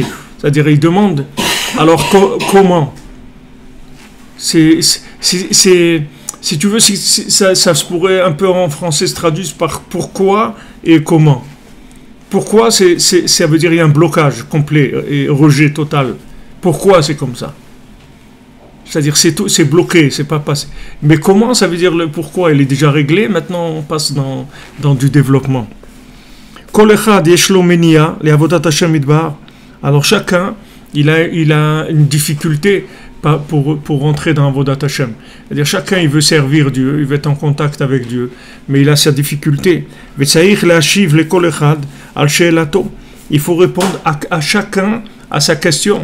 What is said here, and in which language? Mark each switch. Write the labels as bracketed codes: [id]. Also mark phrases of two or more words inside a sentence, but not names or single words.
[fr] C'est-à-dire, il demande, alors comment? Si tu veux, ça se pourrait un peu en français se traduire par pourquoi et comment. Pourquoi, ça veut dire qu'il y a un blocage complet et rejet total. Pourquoi c'est comme ça? C'est-à-dire c'est bloqué, c'est pas passé. Mais comment, ça veut dire le pourquoi, il est déjà réglé, maintenant on passe dans du développement. [he] כל אחד יש לו מניעה ל עבודת השם מדבר. [fr] Alors chacun, il a une difficulté pour rentrer dans [he] עבודת השם. [fr] C'est-à-dire chacun il veut servir Dieu, il veut être en contact avec Dieu, mais il a sa difficulté. Il faut répondre à chacun à sa question.